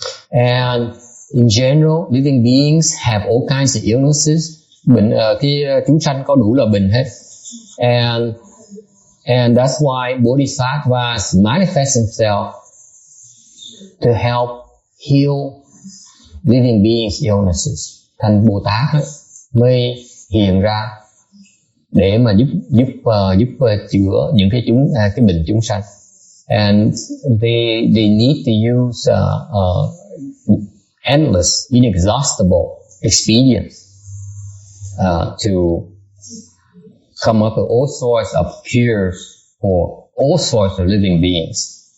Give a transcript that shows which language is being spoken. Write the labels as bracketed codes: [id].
[en] And in general, living beings have all kinds of illnesses. [vi] Bệnh chúng sanh có đủ loại bệnh hết. [en] And that's why Bodhisattvas manifest themselves to help heal living beings' illnesses. [vi] Thành Bồ Tát ấy, mới hiện ra để mà giúp chữa những cái bệnh chúng sanh. [en] And they need to use endless, inexhaustible expedients to come up with all sorts of cures for all sorts of living beings.